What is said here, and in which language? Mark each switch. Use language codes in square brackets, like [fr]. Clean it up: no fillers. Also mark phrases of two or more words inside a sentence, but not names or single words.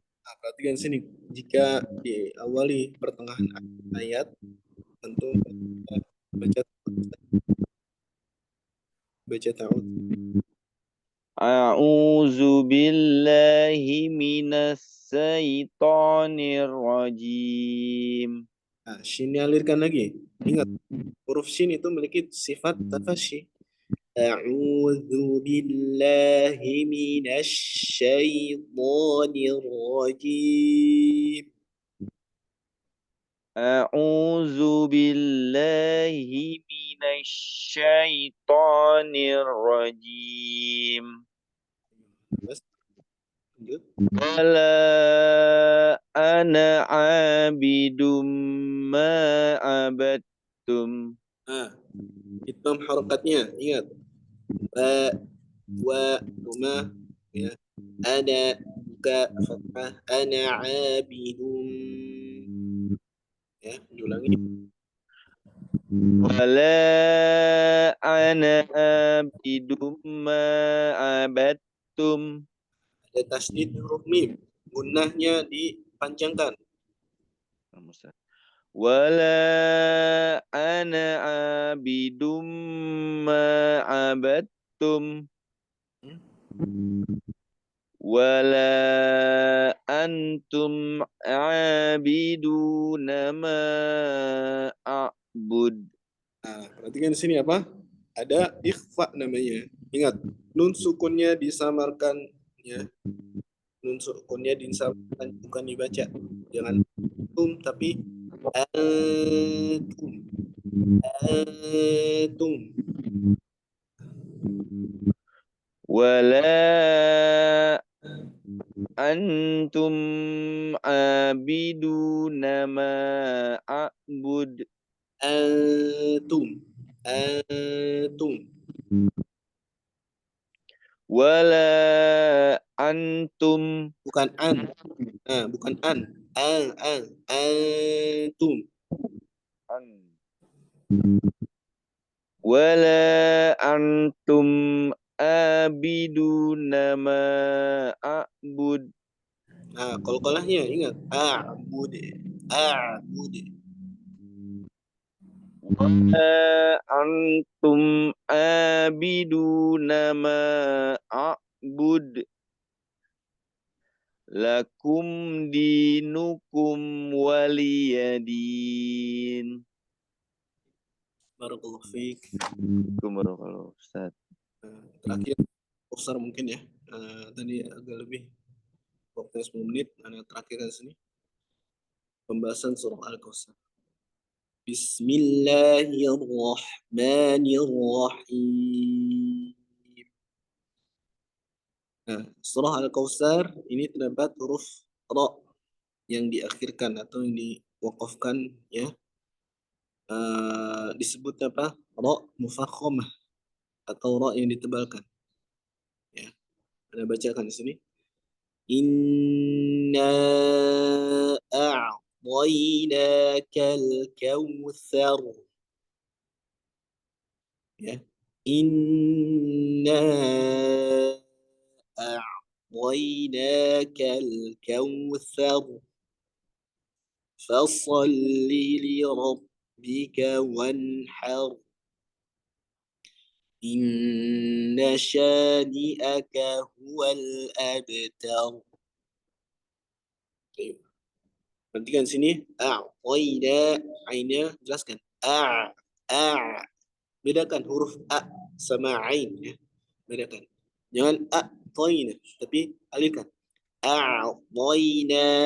[id] Nah, perhatikan sini, jika diawali pertengahan ayat tentu baca ta'ud. [ar] أعوذ بالله من الشيطان الرجيم. [id] Nah, shin alirkan lagi. Ingat, huruf shin itu memiliki sifat tafasyi. [ar] أعوذ بالله من الشيطان الرجيم. أعوذ بالله من الشيطان الرجيم. [id] Terus, lanjut. [ar] ولا أنا عابد ما عبدتم. [id] Nah, idgham harakatnya ingat. Wa rumah ya. Ana buka fathah [ar] أنا عابد [id] ya, diulangi. [ar] ولا أنا عابد ما عبدتم. [id] Ada tasdid huruf mim, gunnahnya dipanjangkan. [ar] ولا أنا عابد ما عبدتم. ولا أنتم عابدون ما أعبد. [id] Nah, perhatikan di sini apa? Ada ikhfa namanya. Ingat, nun sukunnya disamarkan ya. Nun sukunnya disamarkan, bukan dibaca. Jangan tum tapi antum. Antum. [ar] ولا أنتم عابدون ما أعبد. [id] Antum. Antum. Wala antum. Bukan an. Nah, bukan an. Antum. [ar] ولا أنتم عابدون ما أعبد. [id] Nah, qalqalahnya ingat. A'bud. A'bud. [ar] ولا أنتم عابدون ما أعبد. لكم دينكم ولي دين. بارك الله فيك. بارك الله أستاذ. [id] Terakhir, Kausar mungkin ya. Tadi agak lebih waktunya 10 menit. Nah, terakhir di sini pembahasan surah Al-Kausar. [ar] بسم الله الرحمن الرحيم. [id] Nah, surah Al-Kausar ini terdapat huruf ra yang diakhirkan atau yang diwakafkan ya. Disebut apa? Ra mufakhamah atau ra yang ditebalkan. Ya. Anda bacakan di sini. [ar] إنا أعطيناك الكوثر. [id] Ya. [ar] إنا أعطيناك الكوثر. فصل لربك وانحر. إن شانئك هو الأبتر. [id] Perhatikan sini. A'tayna. Ainnya jelaskan. Bedakan huruf a sama ain ya. Bedakan. Jangan a'tayna, tapi alifkan. A'tayna.